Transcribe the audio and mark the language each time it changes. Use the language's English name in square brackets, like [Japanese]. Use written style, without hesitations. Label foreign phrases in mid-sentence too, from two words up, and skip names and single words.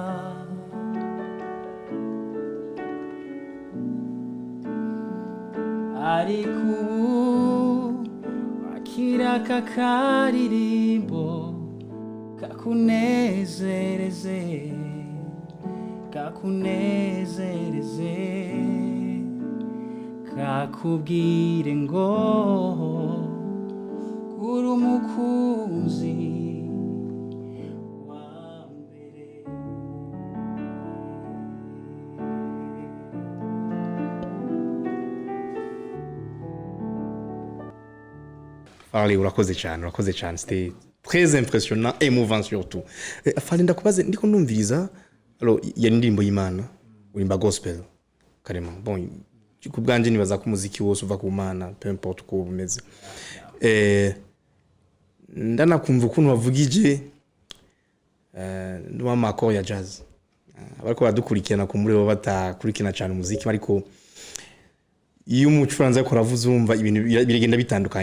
[Kinyarwanda] ariko ubu akira kakaririmbo kakunezereze kakubwire ngo uri umukunzi wa mbere. Farley urakoze cyane [French] c'était très impressionnant et émouvant surtout. [Kinyarwanda] Farley ndakubaze ndiko ndumviriza alors ya indirimbo y'Imana urimba gospel carrément bon kubwanje nibaza ko umuziki wose uva ku Mana [French] peu importe [Kinyarwanda] uko bumeze. Ndanakumva ukuntu bavugije n'ama makoro ya jazz abariko badukurikirana ku muri bo batakurikirana cyane umuziki ariko iyo umucuranzi ariko aravuza umva ibintu biragenda bitandukanye.